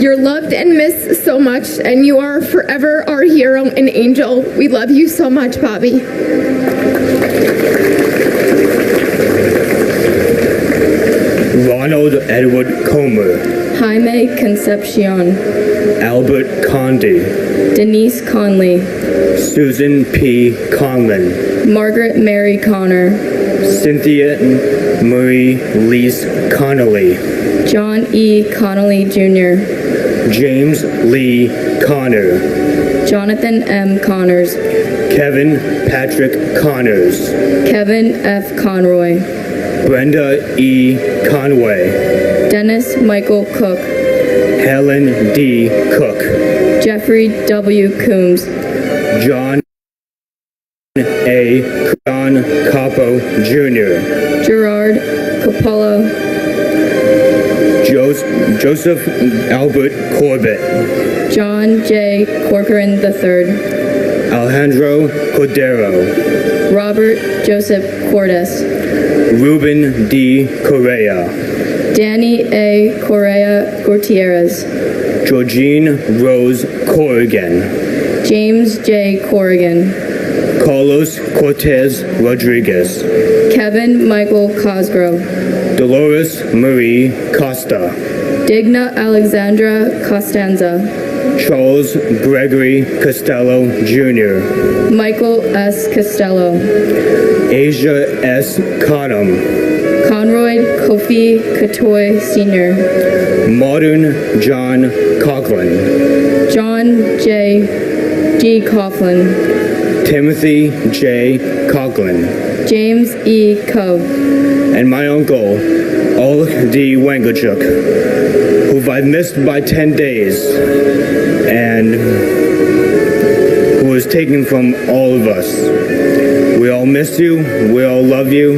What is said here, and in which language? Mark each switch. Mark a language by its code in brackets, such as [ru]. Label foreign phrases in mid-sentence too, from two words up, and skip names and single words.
[en] You're loved and missed so much, and you are forever our hero and angel. We love you so much, Bobby. Ronald Edward Comer, Jaime Concepcion, Albert Conde, Denise Conley, Susan P. Conlon, Margaret Mary Connor, Cynthia Marie Lease Connolly, John E. Connolly Jr., James Lee Connor, Jonathan M. Connors, Kevin Patrick Connors, Kevin F. Conroy, Brenda E. Conway, Dennis Michael Cook, Helen D. Cook, Jeffrey W. Coombs, John A. John Capo Jr., Gerard Coppola, Joseph Albert Corbett, John J. Corcoran III, Alejandro Cordero, Robert Joseph Cordes, Ruben D. Correa, Danny A. Correa Gutierrez, Georgine Rose Corrigan, James J. Corrigan, Carlos Cortez Rodriguez, Kevin Michael Cosgrove, Dolores Marie Costa, Digna Alexandra Costanza, Charles Gregory Costello Jr., Michael S. Costello, Asia S. Cottom, Conroy Kofi Katoy Sr., Modern John Coughlin, John J. G. Coughlin, Timothy J. Coughlin, James E. Cove, and my uncle, Ulrich D. Wangachuk, who I've missed by 10 days, and who was taken from all of us. We all miss you. We all love you.